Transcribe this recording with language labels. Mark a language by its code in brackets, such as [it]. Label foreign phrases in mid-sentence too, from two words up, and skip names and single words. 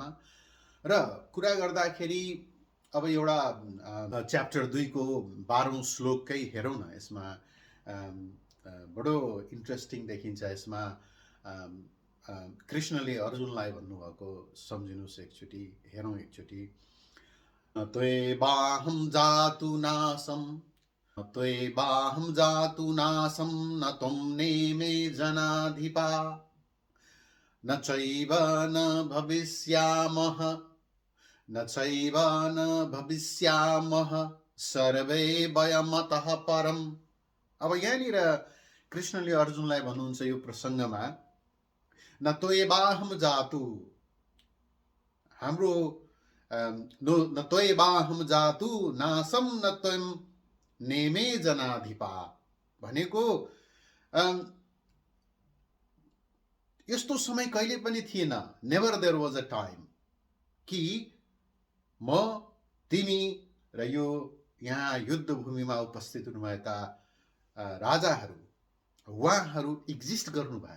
[ne] र कुरा गर्दाखेरि अब एउटा च्याप्टर 2 को 12औं श्लोककै हेरौँ न। यसमा बडो इन्ट्रेस्टिङ देखिन्छ। यसमा कृष्णले अर्जुनलाई भन्नुभएको सम्झिनुहोस् एकचोटि, हेरौँ एकचोटि। [sa] त्वेवाहं जातु नासं त्वेवाहं जातु नासं न त्वं नेमे जनाधिपा न चैव न भविष्यामः न चैव न भविष्यामः सर्वे वयमतः परम्। [ne] अब यहाँनिर कृष्णले अर्जुनलाई भन्नुहुन्छ यो प्रसङ्गमा, [sa] न त्वेवाहं जातु, हाम्रो न त्वेवाहं जातु नासं न त्वं नेमे जनाधिपा भनेको [ne] यस्तो समय कहिले पनि थिएन, [en] never there was a time, [ne] कि म, तिमी र यो यहाँ युद्ध भूमिमा उपस्थित हुनुभएका राजाहरू, उहाँहरू एक्जिस्ट गर्नु भएन।